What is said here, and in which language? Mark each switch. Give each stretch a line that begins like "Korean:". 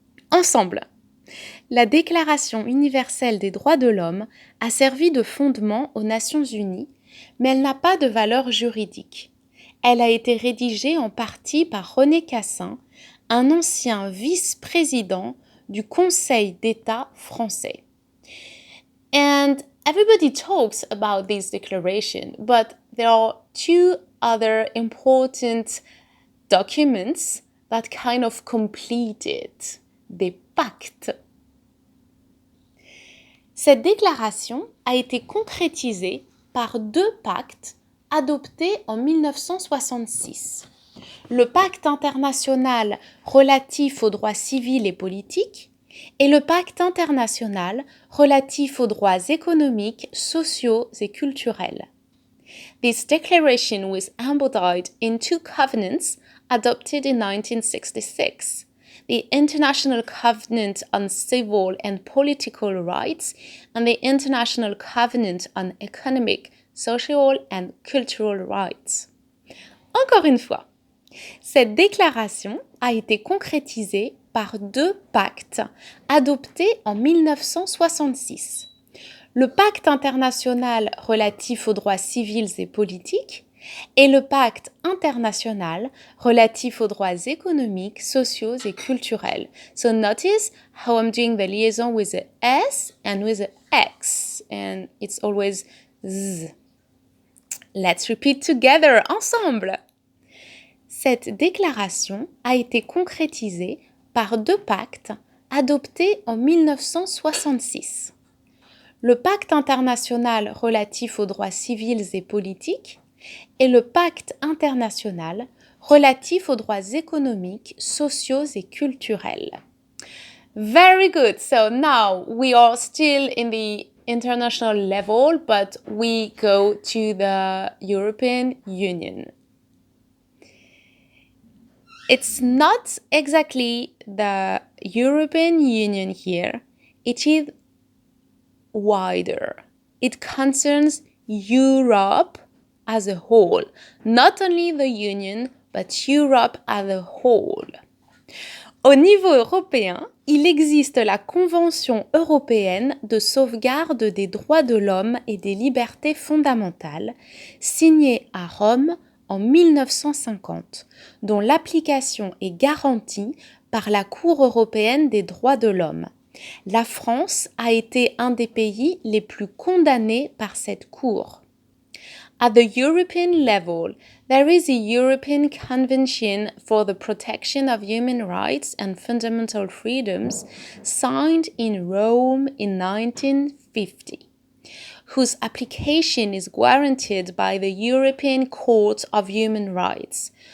French: Ensemble, la Déclaration universelle des droits de l'homme a servi de fondement aux Nations Unies, mais elle n'a pas de valeur juridique. Elle a été rédigée en partie par René Cassin, un ancien vice-président du Conseil d'État français.
English: And everybody talks about this declaration, but there are two other important documents that kind of complete it,
French: des pactes. Cette déclaration a été concrétisée par deux pactes adoptés en 1966. Le pacte international relatif aux droits civils et politiques et le pacte international relatif aux droits économiques, sociaux et culturels.
English: This declaration was embodied in two covenants adopted in 1966. The International Covenant on Civil and Political Rights and the International Covenant on Economic, Social and Cultural Rights.
French: Encore une fois, cette déclaration a été concrétisée par deux pactes adoptés en 1966. Le pacte international relatif aux droits civils et politiques et le pacte international relatif aux droits économiques, sociaux et culturels.
English: So notice how I'm doing the liaison with the S and with the X, and it's always Z. Let's repeat together, ensemble.
French: Cette déclaration a été concrétisée par deux pactes adoptés en 1966. Le pacte international relatif aux droits civils et politiques et le pacte international relatif aux droits économiques, sociaux et culturels.
English: Very good. So now we are still in the international level, but we go to the European Union. It's not exactly the European Union here. It is wider. It concerns Europe as a whole. Not only the Union, but Europe as a whole.
French: Au niveau européen, il existe la Convention européenne de sauvegarde des droits de l'homme et des libertés fondamentales, signée à Rome en 1950, dont l'application est garantie par la Cour européenne des droits de l'homme. La France a été un des pays les plus condamnés par cette Cour.
English: At the European level, there is a European Convention for the Protection of Human Rights and Fundamental Freedoms signed in Rome in 1950, whose application is guaranteed by the European Court of Human Rights.